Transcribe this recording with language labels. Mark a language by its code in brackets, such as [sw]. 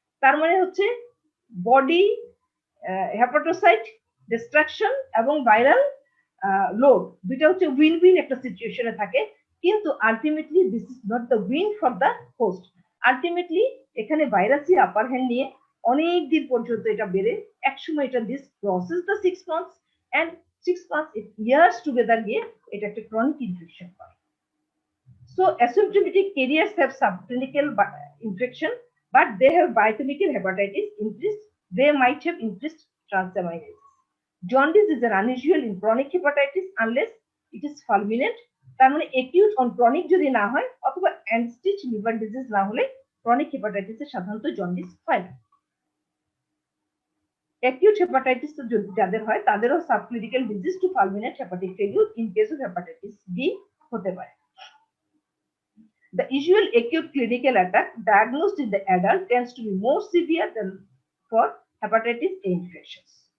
[bn] তার মানে হচ্ছে বডি হেপাটোসাইট ডিস্ট্রাকশন এবং ভাইরাল লোড দুইটা হচ্ছে উইন উইন একটা সিচুয়েশনে থাকে, কিন্তু ultimately [en] This is not the win for the host. [bn] Ultimately এখানে ভাইরাসই আপার হ্যান্ড নিয়ে অনেক দিন পর্যন্ত এটা বেড়ে একসময় এটা this crosses the [en] 6 months and 6 months [bn] years together গিয়ে এটা একটা ক্রনিক ইনফেকশন হয়। [en] So asymptomatic carriers have subclinical infection, but they have biochemical hepatitis increased. They might have increased transaminases. Jaundice is an unusual in chronic hepatitis unless it is fulminant. [bn] তার মানে [en] acute on chronic [bn] যদি না হয় অথবা [en] end-stage liver disease [bn] না হলে chronic hepatitis এ সাধারণত jaundice হয় না। [en] acute hepatitis [bn] যাদের হয় তাদেরও [en] subclinical disease to fulminant hepatic failure in case of hepatitis B [bn] হতে পারে। [en] The usual acute clinical attack diagnosed in the adult tends to be more severe than for hepatitis A infections.